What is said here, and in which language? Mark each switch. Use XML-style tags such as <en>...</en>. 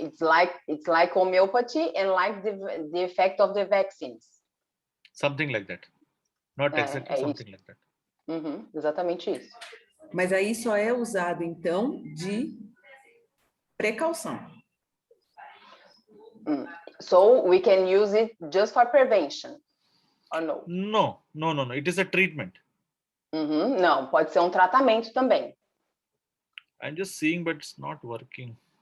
<en>it's like homeopathy and like the effect of the vaccines. Something like that. Not exactly something like that.</en> <pt>Exatamente isso. Mas aí só é usado, então, de precaução.</pt> <en>So we can use it just for prevention, or no? No. It is a treatment.</en> <pt>Não, pode ser um tratamento também.</pt> <en>I'm just seeing, but it's not working.</en>